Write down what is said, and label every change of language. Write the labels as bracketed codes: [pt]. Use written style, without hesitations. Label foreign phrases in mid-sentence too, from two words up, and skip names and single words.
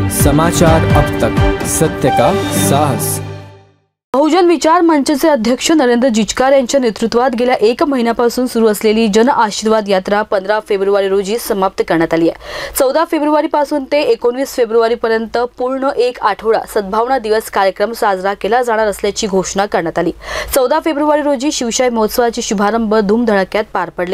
[hi] समाचार अब तक, सत्य का साहस। [mr] बहुजन विचार मंचचे अध्यक्ष नरेंद्र जिचकार यांच्या नेतृत्वात गेल्या 1 महिन्यापासून सुरू असलेली जन आशीर्वाद यात्रा 15 फेब्रुवारी रोजी समाप्त करण्यात आली आहे। 14 फेब्रुवारीपासून ते 19 फेब्रुवारीपर्यंत पूर्ण एक आठवडा सद्भावना दिवस कार्यक्रम साजरा केला जाणार असल्याची घोषणा करण्यात आली। 14 फेब्रुवारी रोजी शिवशाही महोत्सवाचे शुभारंभ धूमधडाक्यात पार पडले।